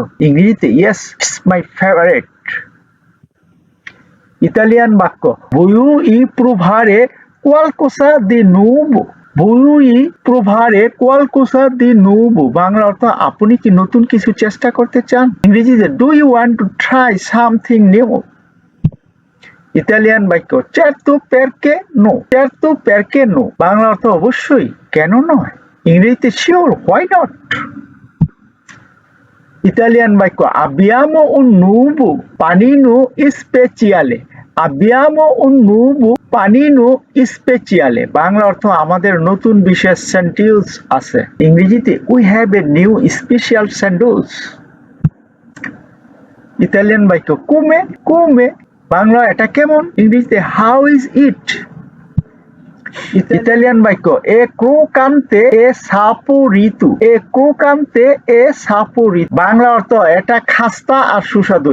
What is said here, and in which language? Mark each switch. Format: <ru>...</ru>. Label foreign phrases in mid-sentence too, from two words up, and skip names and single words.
<en>ইংরেজিতে yes it's my favorite.</en> <bn>ইতালিয়ান বাক্য</bn> <it>vuoi provare qualcosa di nuovo,</it> <bn>বাংলা অর্থ আপনি কি নতুন কিছু চেষ্টা করতে চান?</bn> <en>ইংরেজিতে do you want to try something new.</en> <bn>ইতালিয়ান বাক্য</bn> <it>certo perché no,</it> <bn>বাংলা অর্থ অবশ্যই কেন নয়।</bn> <it>ইংরেজিতে</it> <en>sure why not.</en> <bn>ইতালিয়ান বাক্য</bn> <it>abbiamo un nuovo panino speciale,</it> <bn>বাংলা অর্থ আমাদের নতুন বিশেষ স্যান্ডউইচ আছে।</bn> <en>ইংরেজিতে we have a new special sandwich.</en> <bn>ইতালিয়ান বাক্য come, বাংলা এটা কেমন?</bn> <en>ইংরেজিতে how is it.</en> <bn>ইতালিয়ান বাক্য</bn> <it>è croccante e saporito,</it> <bn>বাংলা অর্থ এটা খাস্তা আর সুস্বাদু।</bn>